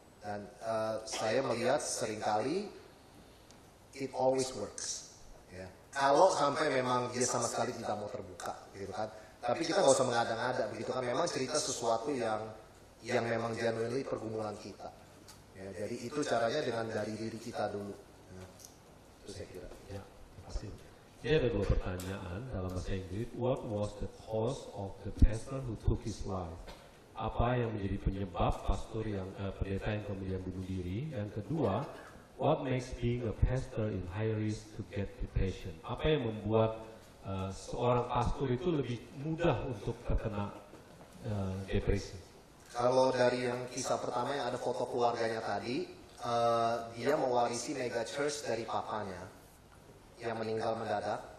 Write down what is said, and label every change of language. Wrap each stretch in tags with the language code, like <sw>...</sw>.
<id>Dan saya melihat seringkali</id> <en>it always works.</en> <id>Ya. Kalau sampai memang dia sama sekali tidak mau terbuka, gitu kan. Tapi kita nggak usah mengada-ngada, begitu kan. Memang cerita sesuatu yang memang genuinely pergumulan kita. Ya, jadi itu caranya dengan dari diri kita dulu. Ya. Itu saya kira. Ya, pasti. Ini ada 2 pertanyaan dalam bahasa Inggris.</id> <en>What was the cause of the pastor who took his life?</en> <id>apa yang menjadi penyebab pendeta yang kemudian bunuh diri. Yang kedua,</id> <en>what makes being a pastor in high risk to get depression?</en> <id>Apa yang membuat seorang pastor itu lebih mudah untuk terkena depresi? Kalau dari yang kisah pertama yang ada foto keluarganya tadi, dia mewarisi mega church dari papanya yang meninggal mendadak.</id>